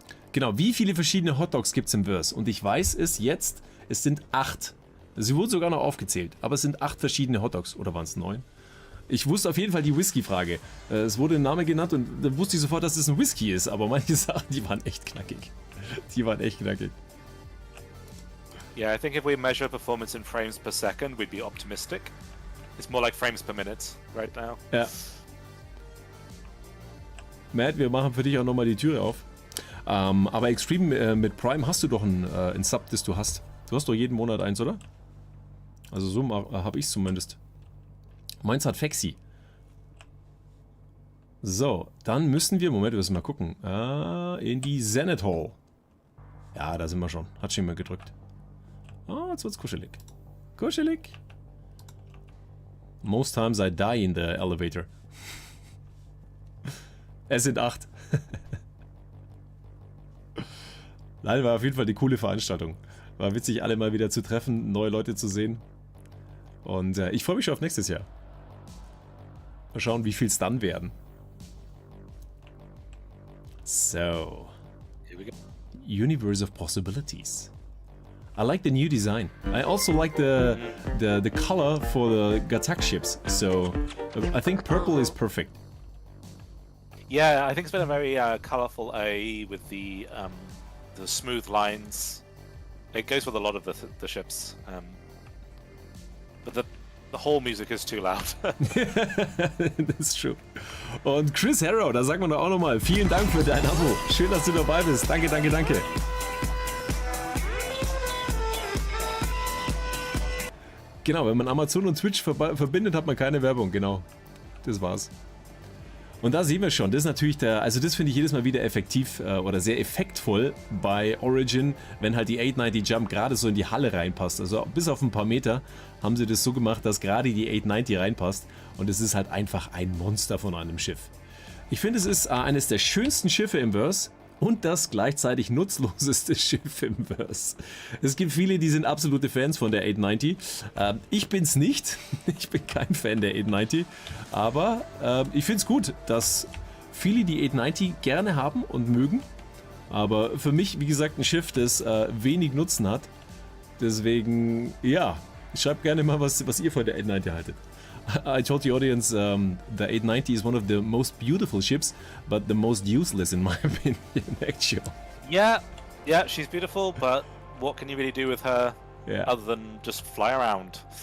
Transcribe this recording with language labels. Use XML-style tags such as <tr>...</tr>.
<de>Genau, wie viele verschiedene Hotdogs gibt es im Verse? Und ich weiß es jetzt, es sind 8. Sie wurden sogar noch aufgezählt, aber es sind 8 verschiedene Hotdogs. Oder waren es 9? Ich wusste auf jeden Fall die Whisky-Frage. Es wurde ein Name genannt und dann wusste ich sofort, dass es ein Whisky ist. Aber manche Sachen, die waren echt knackig. Die waren echt knackig.</de> <en>Yeah, I think if we measure performance in frames per second, we'd be optimistic. It's more like frames per minute right now.</en> <de>Ja. Matt, wir machen für dich auch nochmal die Türe auf. Aber Extreme mit Prime hast du doch ein Sub, das du hast. Du hast doch jeden Monat eins, oder? Also so habe ich es zumindest. Meins hat Fexi. So, dann müssen wir, Moment, wir müssen mal gucken. In die Zenith Hall. Ja, da sind wir schon. Hat schon mal gedrückt. Oh, jetzt wird's kuschelig. Kuschelig.</de> <en>Most times I die in the elevator.</en> <de>Es sind 8. Nein, war auf jeden Fall eine coole Veranstaltung. War witzig, alle mal wieder zu treffen, neue Leute zu sehen. Und ich freue mich schon auf nächstes Jahr. Mal schauen, wie viel es dann werden. So.</de> <en>Here we go. Universe of Possibilities. I like the new design. I also like the color for the Gatak ships. So I think purple is perfect. Yeah, I think it's been a very colorful AE with the smooth lines. It goes with a lot of the ships. But the whole music is too loud. That's true.</en> <de>Und Chris Harrow, da sagt man doch auch nochmal, vielen Dank für dein Abo. Schön, dass du dabei bist. Danke, danke, danke. Genau, wenn man Amazon und Twitch verbindet, hat man keine Werbung. Genau, das war's. Und da sehen wir schon, das ist natürlich also das finde ich jedes Mal wieder effektiv oder sehr effektvoll bei Origin, wenn halt die 890 Jump gerade so in die Halle reinpasst. Also bis auf ein paar Meter haben sie das so gemacht, dass gerade die 890 reinpasst und es ist halt einfach ein Monster von einem Schiff. Ich finde, es ist eines der schönsten Schiffe im Verse und das gleichzeitig nutzloseste Schiff im Verse. Es gibt viele, die sind absolute Fans von der 890. Ich bin's nicht. Ich bin kein Fan der 890. Aber ich finde es gut, dass viele die 890 gerne haben und mögen. Aber für mich, wie gesagt, ein Schiff, das wenig Nutzen hat. Deswegen, ja, schreibt gerne mal, was ihr von der 890 haltet.</de> <en>I told the audience the 890 is one of the most beautiful ships, but the most useless in my opinion, actually. Yeah, she's beautiful, but what can you really do with her other than just fly around?</en>